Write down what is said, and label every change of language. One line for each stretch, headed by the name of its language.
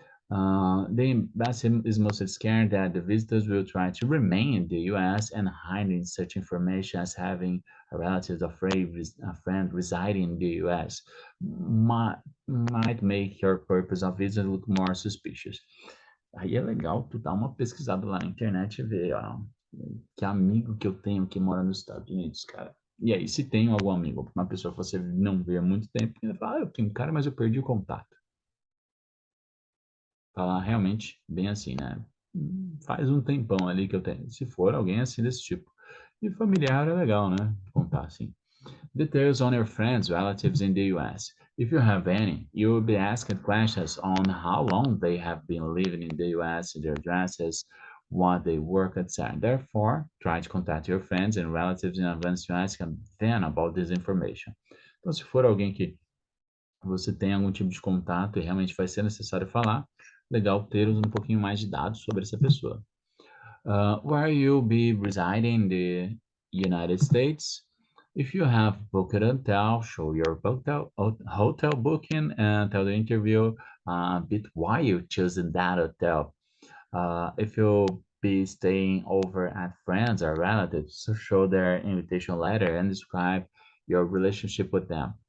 English: The embassy is most scared that the visitors will try to remain in the U.S. and hiding such information as having a relative or a friend residing in the U.S. might make your purpose of visit look more suspicious.
Portuguese: Aí é legal tu dar uma pesquisada lá na internet e ver, que amigo que eu tenho que mora nos Estados Unidos, cara. E aí, se tem algum amigo, uma pessoa que você não vê há muito tempo, ele fala, eu tenho um cara, mas eu perdi o contato. Falar realmente bem assim, né? Faz um tempão ali que eu tenho. Se for alguém assim desse tipo. E familiar é legal, né? Contar assim.
English: Details on your friends, relatives in the US. If you have any, you will be asked questions on how long they have been living in the US, their addresses, what they work, etc. Therefore, try to contact your friends and relatives in advance to ask them about this information.
Portuguese: Então, se for alguém que você tem algum tipo de contato e realmente vai ser necessário falar, legal ter um pouquinho mais de dados sobre essa pessoa.
English: Where you'll be residing in the United States. If you have booked a hotel, show your hotel booking and tell the interview a bit why you chosen that hotel. If you'll be staying over at friends or relatives, so show their invitation letter and describe your relationship with them.